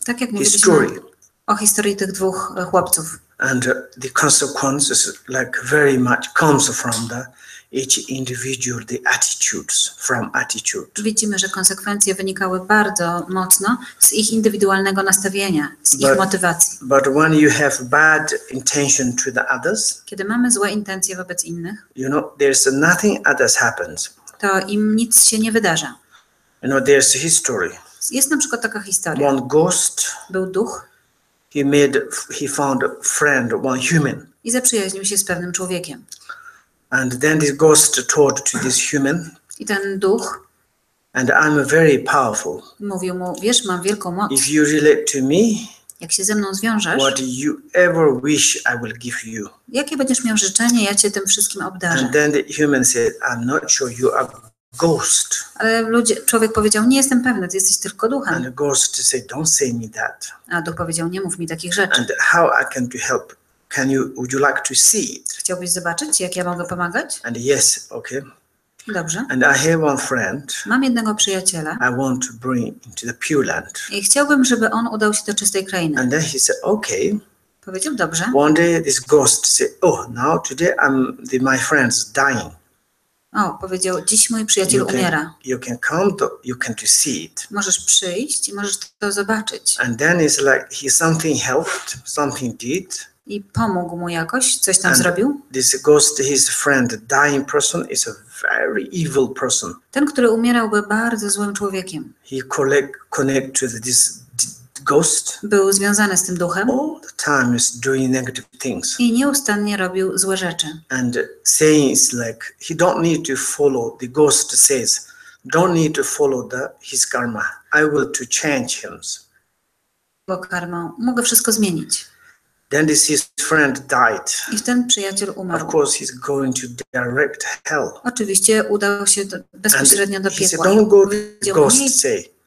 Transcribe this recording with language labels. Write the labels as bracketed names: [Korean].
[Polish] Tak jak mówiliśmy o historii tych dwóch chłopców. [English] And the consequences very much comes from each individual, the attitudes, from attitude. [Polish] Widzimy, że konsekwencje wynikały bardzo mocno z ich indywidualnego nastawienia, z ich motywacji. [English] But when you have bad intention to the others, [Polish] kiedy mamy złe intencje wobec innych, [English] there's nothing others happens. [Polish] To im nic się nie wydarza. [English] There's a history. [Polish] Jest na przykład taka historia. [English] One ghost. [Polish] Był duch. [English] He found a friend, one human. [Polish] I zaprzyjaźnił się z pewnym człowiekiem. [English] And then this ghost told to this human. [Polish] I ten duch. [English] And I'm very powerful. [Polish] Mówił mu, wiesz, mam wielką moc. [English] If you relate to me, [Polish] jak się ze mną zwiążesz, [English] what you ever wish, I will give you. [Polish] Jakie będziesz miał życzenie, ja cię tym wszystkim obdarzę. [English] And then the human said, I'm not sure, you are ghost. [Polish] Ale człowiek powiedział, nie jestem pewny, ty jesteś tylko duchem. [English] And the ghost said, don't say me that. [Polish] A duch powiedział, nie mów mi takich rzeczy. [English] And how I can to help? Would you like to see it? [Polish] Chciałbyś zobaczyć, jak ja mogę pomagać? [English] And yes, okay. [Polish] Dobrze. [English] And I have one friend. [Polish] Mam jednego przyjaciela. [English] I want to bring into the Pure Land. [Polish] I chciałbym, żeby on udał się do czystej krainy. [English] And then he said, okay. [Polish] Powiedział, dobrze. [English] One day this ghost said, oh, now today my friend's dying. [Polish] O, powiedział, dziś mój przyjaciel umiera. [English] You can come, you can to see it. [Polish] Możesz przyjść i możesz to zobaczyć. [English] And then it's he something helped, something did. [Polish] I pomógł mu jakoś, coś tam zrobił. [English] This ghost, his friend, dying person, is a very evil person. [Polish] Ten, który umierał, był bardzo złym człowiekiem. [English] He connect to this ghost. [Polish] Był związany z tym duchem. [English] All the time is doing negative things. [Polish] I nieustannie robił złe rzeczy. [English] And saying it's he don't need to follow. The ghost says, don't need to follow his karma. I will to change him. [Polish] Bo karmą mogę wszystko zmienić. [English] Then his friend died. [Polish] I ten przyjaciel umarł. [English] Of course, he's going to direct hell. [Polish] Oczywiście udał się bezpośrednio do piekła. [English] He said, don't go to ghost say.